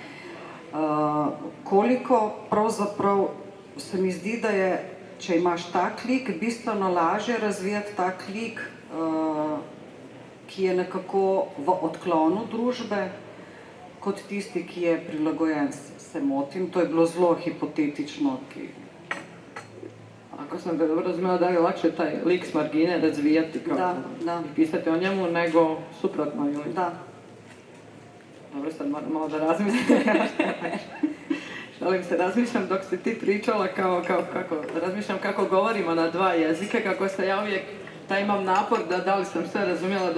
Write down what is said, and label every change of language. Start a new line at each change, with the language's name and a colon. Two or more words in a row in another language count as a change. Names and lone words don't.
Slovenian: Koliko pravzaprav se mi zdi, da je, če imaš tak lik, bistveno lažje razvijati tak lik, ki je nekako v odklonu družbe, kot tisti, ki je prilagojen. Se motim, to je bilo zelo hipotetično.
Serbian: Ako sam te dobro razumela, da je lakše taj lik s margine razvijati kao i pisati o njemu, nego suprotno ili? Da. Dobro, sad moram malo da razmislim. Šalim se, razmišljam dok si ti pričala razmišljam kako govorimo na dva jezika, kako se ja uvijek, imam napor da li sam sve razumjela